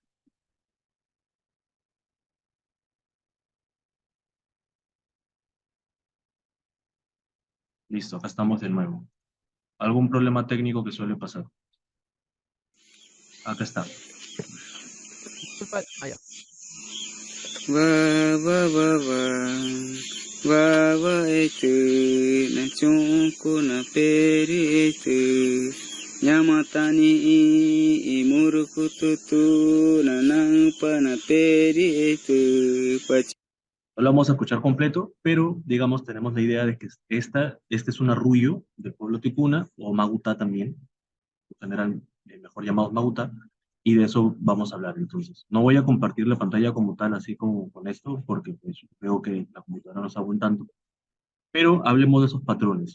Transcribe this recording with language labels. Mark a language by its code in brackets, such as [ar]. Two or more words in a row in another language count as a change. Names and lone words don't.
[es] Listo, acá estamos de nuevo. ¿Algún problema técnico que suele pasar? Acá está. Disculpa, ya. [tca] Wa wa wa wa wa wa etu na chonko na peri etu Yamatani I murukututu na nampa na peri etu [es] No lo vamos a escuchar completo, pero digamos tenemos la idea de que este es un arrullo del pueblo ticuna, o maguta también, en general mejor llamados maguta, y de eso vamos a hablar entonces. No voy a compartir la pantalla como tal, así como con esto, porque pues, veo que la computadora no está aguantando, pero hablemos de esos patrones.